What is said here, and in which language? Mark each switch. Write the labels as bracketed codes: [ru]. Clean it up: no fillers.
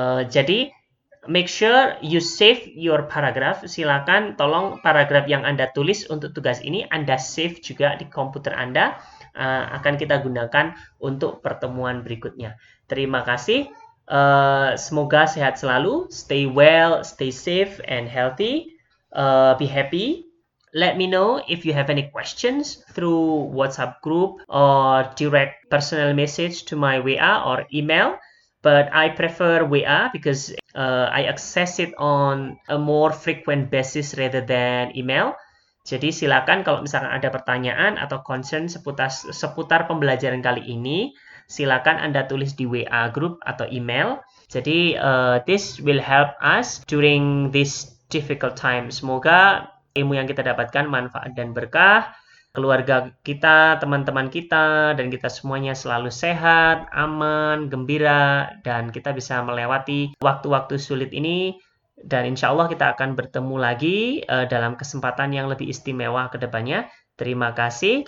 [id] Jadi, [en] make sure you save your paragraph. [id] Silakan tolong paragraf yang Anda tulis untuk tugas ini Anda save juga di komputer Anda. Akan kita gunakan untuk pertemuan berikutnya. Terima kasih. Semoga sehat selalu. [en] Stay well, stay safe and healthy. Be happy. let me know if you have any questions through WhatsApp group or direct personal message to my WA or email. But I prefer WA because I access it on a more frequent basis rather than email. [id] Jadi silakan kalau misalkan ada pertanyaan atau concern seputar pembelajaran kali ini, silakan Anda tulis di WA group atau email. Jadi [en] this will help us during this difficult time. [id] Semoga ilmu yang kita dapatkan manfaat dan berkah. Keluarga kita, teman-teman kita, dan kita semuanya selalu sehat, aman, gembira, dan kita bisa melewati waktu-waktu sulit ini. Dan insya Allah kita akan bertemu lagi dalam kesempatan yang lebih istimewa ke depannya. Terima kasih.